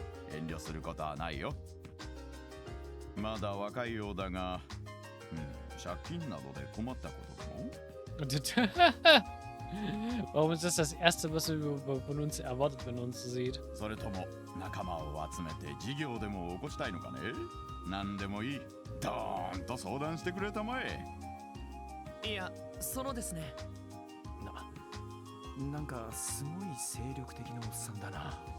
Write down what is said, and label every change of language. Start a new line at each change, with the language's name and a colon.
Japanese: 遠慮することはないよ。まだ若いようだが、借金などで困ったことでも？
German: Warum ist das das Erste, was er von uns erwartet, wenn er uns sieht?
Japanese: それとも仲間を集めて事業でも起こしたいのかね？何でもいい。ドーンと相談してくれたまえ。いや、そのですね。なんかすごい精力的なおっさんだな。